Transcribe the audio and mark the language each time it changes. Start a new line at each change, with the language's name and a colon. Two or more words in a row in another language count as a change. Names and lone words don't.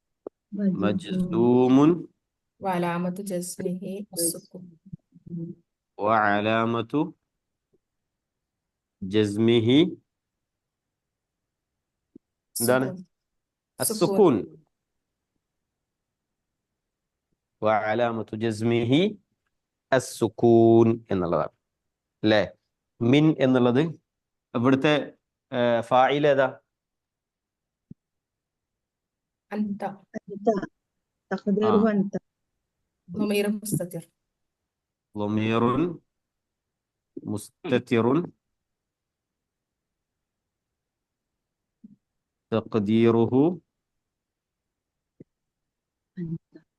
Arabic: مجزوم وعلامة جزمه وعلامة جزمه എന്താണ് سكون سكون السكون وعلامة جزمه السكون
Malayalam: എന്നുള്ളതാണ് അല്ലേ മിൻ എന്നുള്ളത് ഇവിടുത്തെ ഫായിൽ ഏതാ
Arabic: അന്ത أنت ആ تقديره أنت ضمير مستتر ضمير مستتر تقديره أنت